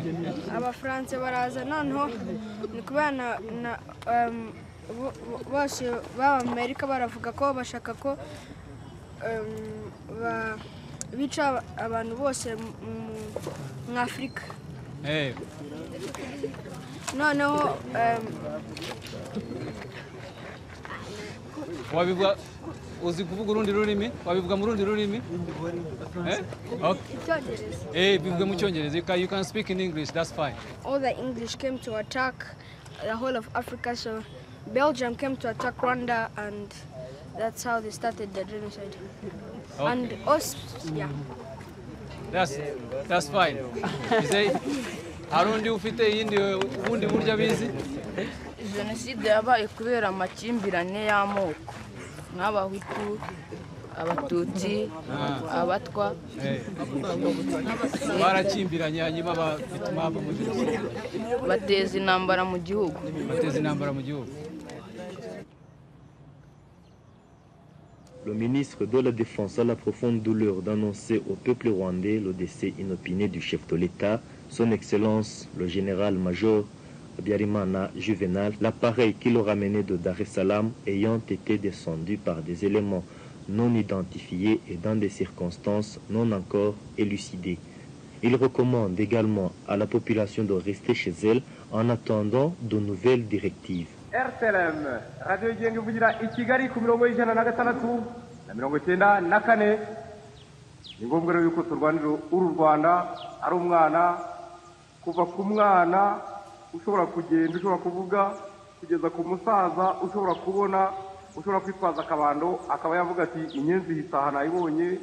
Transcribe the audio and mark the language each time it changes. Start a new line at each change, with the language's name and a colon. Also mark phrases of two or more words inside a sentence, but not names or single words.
Kinyarwanda: Abafaransa baraza noneho ni kubana bose b'Amerika baravuga ko bashaka ko bica abantu bose mu Afrika noneho wabivuga uzi kuvuga urundi rurimi wabivuga mu rundi rurimi Icyongereza. bivuga mu cyongereza
English: you can speak in English, that's fine. All the English came to attack the whole of Africa, so Belgium came to attack Rwanda, and that's how they started the genocide. And us, yeah. That's fine.
Kinyarwanda: Hari undi ufite iyindi ubundi buryo abizi? Jenoside yabaye kubera amakimbirane y'amoko nk'abahutu, abatutsi, abatwa. Barakimbiranye hanyuma bituma hava mu jenoside. Bateza intambara mu gihugu.
French: Le ministre de la Défense a la profonde douleur d'annoncer au peuple rwandais le décès inopiné du chef de l'État, son Excellence le général-major Habyarimana Juvenal, l'appareil qui le ramenait de Dar es Salaam ayant été descendu par des éléments non identifiés et dans des circonstances non encore élucidées. Il recommande également à la population de rester chez elle en attendant de nouvelles directives.
Kinyarwanda: RTLM radiyo yigenga ivugira i Kigali ku mirongo y'ijana na gatandatu na mirongo icyenda na kane. Ni ngombwa rero yuko turwanira uru Rwanda ari umwana, kuva ku mwana ushobora kugenda, ushobora kuvuga, kugeza ku musaza ushobora kubona, ushobora kwitwaza akabando akaba yavuga ati inyenzi hitaha nayibonye.